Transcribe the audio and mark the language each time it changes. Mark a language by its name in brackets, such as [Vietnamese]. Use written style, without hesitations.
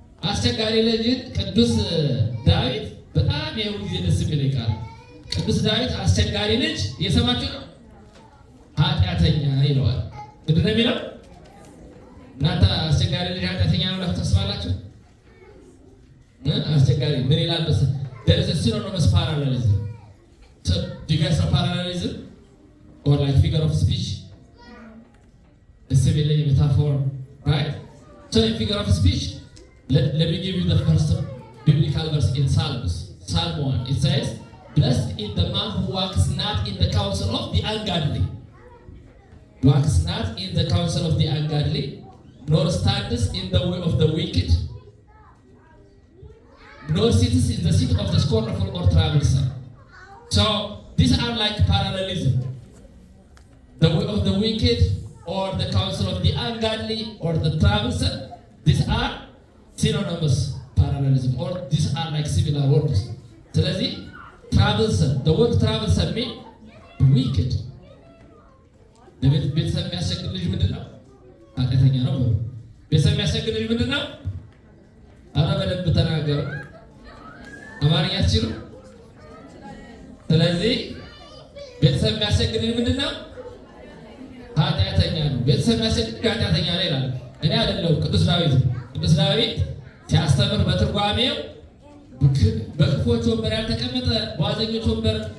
[Amharic] አስቸጋሪ ልጅ ቅዱስ ዳዊት በጣም የሁሉ ጊዜ ደስ የሚለኝ ቃል ቅዱስ ዳዊት አስቸጋሪ ልጅ የሰማችሁ ነው ኃጢአተኛ ይለዋል። ምንድን ነው የሚለው? እናንተ አስቸጋሪ ልጅ ኃጢአተኛ ነው ብላችሁ ታስባላችሁ? አስቸጋሪ ምን ይላል መሰለህ? [English] There is a synonymous parallelism. So, do you guys know parallelism? Or like figure of speech? A simile metaphor, right? So, in figure of speech, let me give you the first biblical verse in Psalms. Psalm 1, it says, "Blessed is the man who walks not in the counsel of the ungodly, walks not in the counsel of the ungodly, nor stands in the way of the wicked, nor sits in the seat of the scornful or troublesome." So these are like parallelism. The way of the wicked or the counsel of the ungodly or the troublesome, these are synonymous parallelism or these are like similar words. [Amharic] ስለዚህ [English] troublesome, the word troublesome means wicked. [Amharic] ቤተሰብ የሚያስቸግር ልጅ ምንድን ነው? ኃጢአተኛ ነው። ቤተሰብ የሚያስቸግር ልጅ ምንድን ነው? ኧረ በደንብ ተናገሩ። አማርኛ አትችሉ? ስለዚህ ቤተሰብ የሚያስቸግር ልጅ ምንድን ነው? ኃጢአተኛ ነው። ቤተሰብ የሚያስቸግር ኃጢአተኛ ነው ይላል። እኔ አይደለሁም፣ ቅዱስ ዳዊት። ቅዱስ ዳዊት ሲያስተምር በትርጓሜው በክፎች ወንበር ያልተቀመጠ በዋዘኞች ወንበር